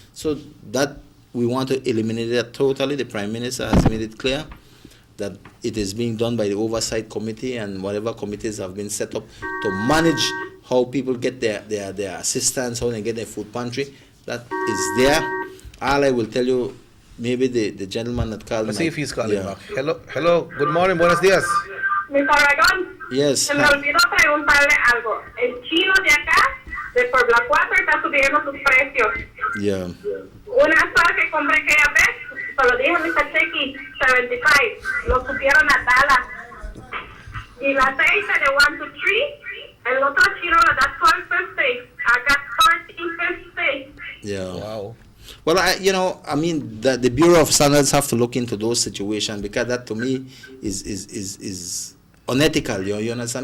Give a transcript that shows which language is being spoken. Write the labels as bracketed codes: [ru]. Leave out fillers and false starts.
[en] So that we want to eliminate that totally. The Prime Minister has made it clear that it is being done by the Oversight Committee and whatever committees have been set up to manage how people get their assistance, how they get their food pantry. That is there. All I will tell you, maybe the gentleman that called. Let's see if he's calling back. Hello, good morning, [es] buenos días. [en] Mr. Obregón, Yes. [es] se me olvidó preguntarle algo. El chino de acá, de Puebla 4, está subiendo sus precios. [en] Yeah. [es] Una sola que compré aquella vez, se lo dije a Mr. Checky, 75, lo subieron a Dallas. Y el aceite de 1 to 3, el otro chino le da 12.50. [en] I got 13.50. Yeah. Wow. Well, I mean, the Bureau of Standards have to look into those situations because that to me is unethical. You understand?